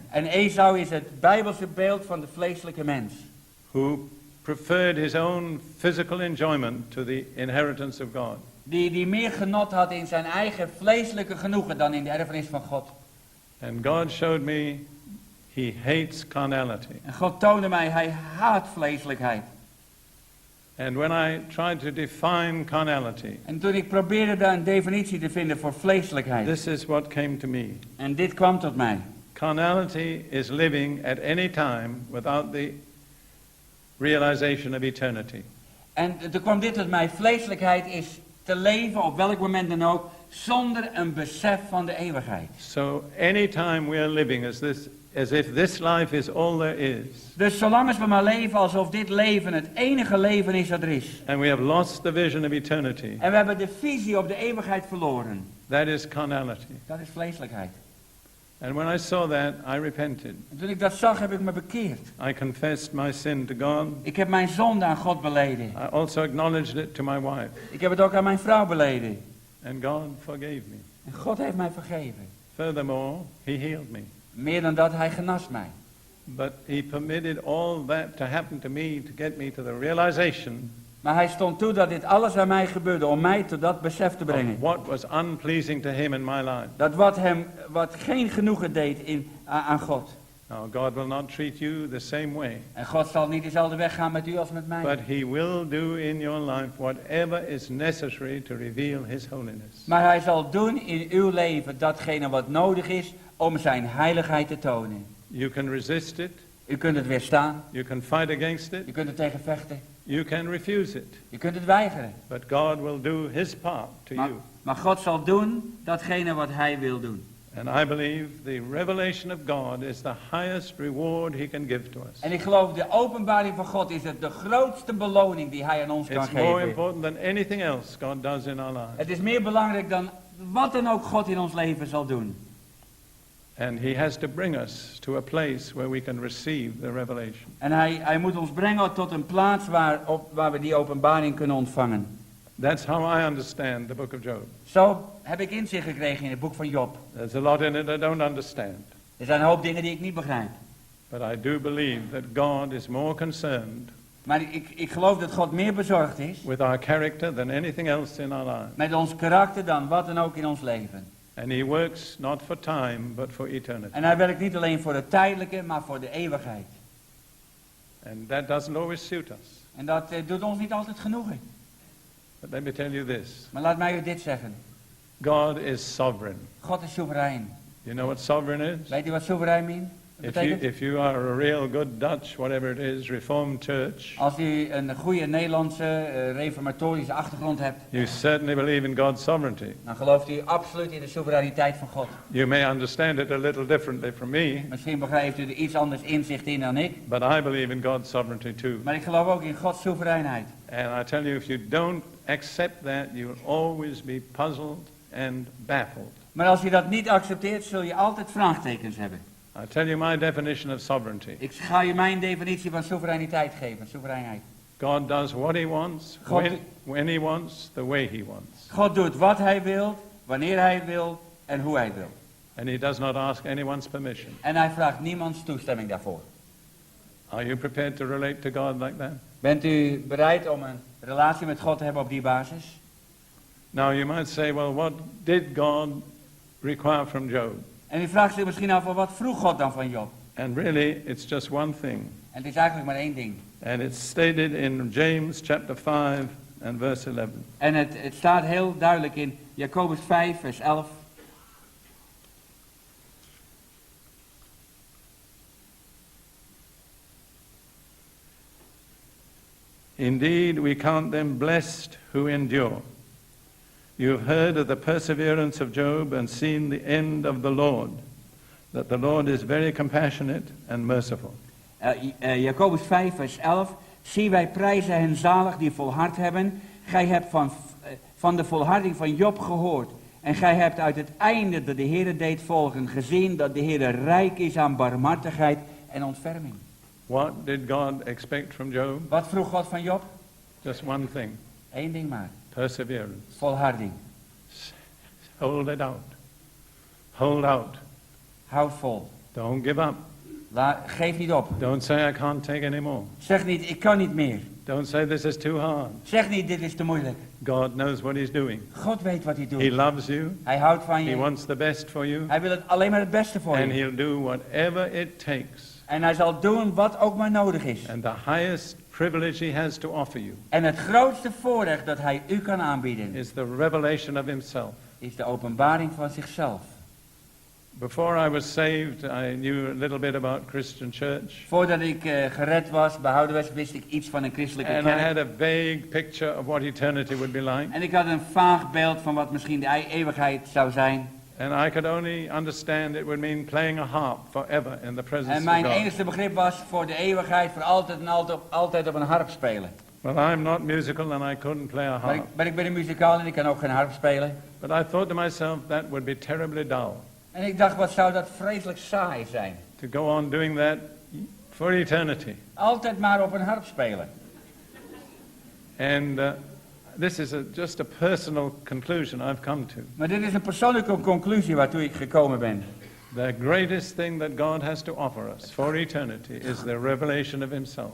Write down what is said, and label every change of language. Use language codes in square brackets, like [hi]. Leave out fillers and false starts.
[nl] En Esau is het Bijbelse beeld van de vleeselijke mens. [en] Who preferred his own physical enjoyment to the inheritance of God. [nl] Die meer genot had in zijn eigen vleeselijke genoegen dan in de erfenis van God. [en] And God showed me he hates carnality. [nl] En God toonde mij, hij haat vleeselijkheid. [en] And when I tried to define carnality, [nl] En toen ik probeerde daar een definitie te vinden voor vleeselijkheid. [en] this is what came to me. [nl] En dit kwam tot mij. [en] Carnality is living at any time without the realization of eternity. [nl] En toen kwam dit tot mij. Vleeselijkheid is te leven op welk moment dan ook zonder een besef van de eeuwigheid. [en] So any time we are living as if this life is all there is. [nl] Dus zolang als we maar leven alsof dit leven het enige leven is dat er is. [en] And we have lost the vision of eternity. [nl] En we hebben de visie op de eeuwigheid verloren. [en] That is carnality. [nl] Dat is vleeselijkheid. [en] And when I saw that, I repented. [nl] En toen ik dat zag, heb ik me bekeerd. [en] I confessed my sin to God. [nl] Ik heb mijn zonde aan God beleden. [en] I also acknowledged it to my wife. [nl] Ik heb het ook aan mijn vrouw beleden. [en] And God forgave me. [nl] En God heeft mij vergeven. [en] Furthermore, he healed me. [nl] Meer dan dat, hij genas mij. [en] But he permitted all that to happen to me to get me to the realization [nl] Maar hij stond toe dat dit alles aan mij gebeurde om mij tot dat besef te [en] of [nl] brengen. [en] what was unpleasing to him in my life. [nl] Dat wat geen genoegen deed aan God. [en] Now, God will not treat you the same way. [nl] En God zal niet dezelfde weg gaan met u als met mij. [en] But he will do in your life whatever is necessary to reveal his holiness. [nl] Maar hij zal doen in uw leven datgene wat nodig is om zijn heiligheid te tonen. [en] You can resist it. [nl] U kunt het weerstaan. [en] You can fight against it. [nl] U kunt er tegen vechten. [en] You can refuse it. [nl] U kunt het weigeren. [en] But God will do his part to you. [nl] Maar God zal doen datgene wat hij wil doen. [en] And I believe the revelation of God is the highest reward he can give to us. [nl] En ik geloof de openbaring van God is het de grootste beloning die hij aan ons kan [en] It's more [nl] geven. [en] important than anything else God does in our lives. [nl] Het is meer belangrijk dan wat dan ook God in ons leven zal doen. [en] And he has to bring us to a place where we can receive the revelation. [nl] En hij moet ons brengen tot een plaats waar we die openbaring kunnen ontvangen. [en] That's how I understand the book of Job. [nl] Zo heb ik inzicht gekregen in het boek van Job. [en] There's a lot in it I don't understand. [nl] Er zijn een hoop dingen die ik niet begrijp. [en] But I do believe that God is more concerned [nl] Maar ik geloof dat God meer bezorgd is [en] with our character than anything else in our lives. [nl] met ons karakter dan wat dan ook in ons leven. [en] And he works not for time, but for eternity. [nl] En hij werkt niet alleen voor de tijdelijke, maar voor de eeuwigheid. [en] And that doesn't always suit us. [nl] En dat doet ons niet altijd genoegen. [en] But let me tell you this. [nl] Maar laat mij u dit zeggen. [en] God is sovereign. [nl] God is soeverein. [en] You know what sovereign is? [nl] Weet u wat soeverein betekent? [en] If you are a real good Dutch, whatever it is, Reformed church, [nl] Als u een goede Nederlandse reformatorische achtergrond hebt, [en] you certainly believe in God's sovereignty. [nl] dan gelooft u absoluut in de soevereiniteit van God. [en] You may understand it a little differently from me, [nl] Misschien begrijpt u er iets anders inzicht in dan ik. [en] but I believe in God's sovereignty too. [nl] Maar ik geloof ook in Gods soevereinheid. [en] And I tell you, if you don't accept that, you will always be puzzled and baffled. [nl] Maar als je dat niet accepteert, zul je altijd vraagtekens hebben. [en] I tell you my definition of sovereignty. [nl] Ik ga je mijn definitie van soevereiniteit geven, soevereinheid. [en] God does what he wants, when he wants, the way he wants. [nl] God doet wat hij wil, wanneer hij wil en hoe hij wil. [en] And he does not ask anyone's permission. [nl] En hij vraagt niemands toestemming daarvoor. [en] Are you prepared to relate to God like that? [nl] Bent u bereid om een relatie met God te hebben op die basis? [en] Now you might say, well, what did God require from Job? [nl] En u vraagt zich misschien af, wat vroeg God dan van Job? [en] And really, it's just one thing. [nl] En het is eigenlijk maar één ding. [en] And it's stated in James chapter 5 and verse 11. [nl] En het staat heel duidelijk in Jacobus 5 vers 11. [en] Indeed, we count them blessed who endure. You have heard of the perseverance of Job and seen the end of the Lord, that the Lord is very compassionate and merciful. [nl] Jacobus 5 vers 11. Zie, wij prijzen hen zalig die volhard hebben. Gij hebt van de volharding van Job gehoord. En gij hebt uit het einde dat de Heere deed volgen gezien dat de Heere rijk is aan barmhartigheid en ontferming. [en] What did God expect from Job? [nl] Wat vroeg God van Job? [en] Just one thing. [nl] 1 ding maar. [en] Perseverance. [nl] Volharding. [en] Hold it out. Hold out. [nl] Houd vol. [en] Don't give up. [nl] Geef niet op. [en] Don't say I can't take any more. [nl] Zeg niet, ik kan niet meer. [en] Don't say this is too hard. [nl] Zeg niet, dit is te moeilijk. [en] God knows what he's doing. [nl] God weet wat hij doet. [en] He loves you. [nl] Hij houdt van je. [en] He wants the best for you. [nl] Hij wil alleen maar het beste voor [en] And [nl] je. [en] he'll do whatever it takes. [nl] En hij zal doen wat ook maar nodig is. [en] And the highest privilege he has to offer you [nl] En het grootste voorrecht dat hij u kan aanbieden [en] is the revelation of himself. [nl] is de openbaring van zichzelf. [en] Before I was saved, I knew a little bit about Christian church. [nl] Voordat ik gered was, behouden was, wist ik iets van een christelijke [en] And I [nl] kerk. [en] had a vague picture of what eternity would be like. [nl] En ik had een vaag beeld van wat misschien de eeuwigheid zou zijn. [en] And I could only understand it would mean playing a harp forever in the presence [nl] En [en] of [nl] mijn [en] God. [nl] enige begrip was voor de eeuwigheid, voor altijd en altijd op een harp spelen. [en] Well, I'm not musical and I couldn't play a harp. [nl] Maar ik ben een muzikaal en ik kan ook geen harp spelen. [en] But I thought to myself that would be terribly dull. [nl] En ik dacht, wat zou dat vreselijk saai zijn. [en] To go on doing that for eternity. [nl] Altijd maar op een harp spelen. [en] And this is just a personal conclusion I've come to. [nl] Maar dit is een persoonlijke conclusie waartoe ik gekomen ben. [en] The greatest thing that God has to offer us for eternity is the revelation of himself.